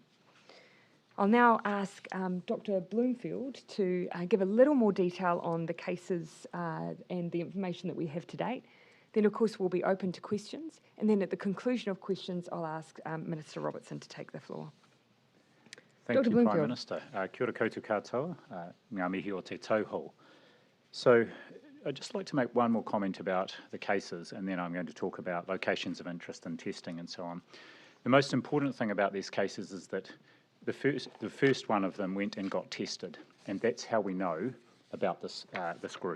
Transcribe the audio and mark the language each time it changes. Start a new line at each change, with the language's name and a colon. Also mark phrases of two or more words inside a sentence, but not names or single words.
English: I'll now ask Dr. Bloomfield to give a little more detail on the cases and the information that we have to date. Then, of course, we'll be open to questions. And then at the conclusion of questions, I'll ask Minister Robertson to take the floor. Thank Dr. you, Bloomfield. Prime Minister.
Māori: Kia ora koutou katoa, ngā mihi o te tauhou.
English: So I'd just like to make one more comment about the cases, and then I'm going to talk about locations of interest and testing and so on. The most important thing about these cases is that the first one of them went and got tested, and that's how we know about this group.